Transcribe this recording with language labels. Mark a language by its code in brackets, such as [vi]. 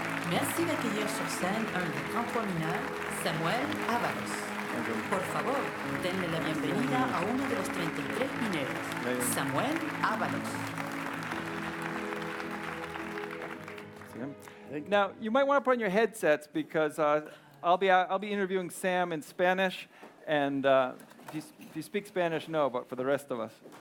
[fr] Merci d'accueillir sur scène un des 33 mineurs, Samuel Avalos. [es] Por favor, denle la bienvenida a uno de los 33 mineros, Samuel Avalos. [en] Now, you might want to put on your headsets because I'll be interviewing Sam in Spanish, and if you speak Spanish, no, but for the rest of us.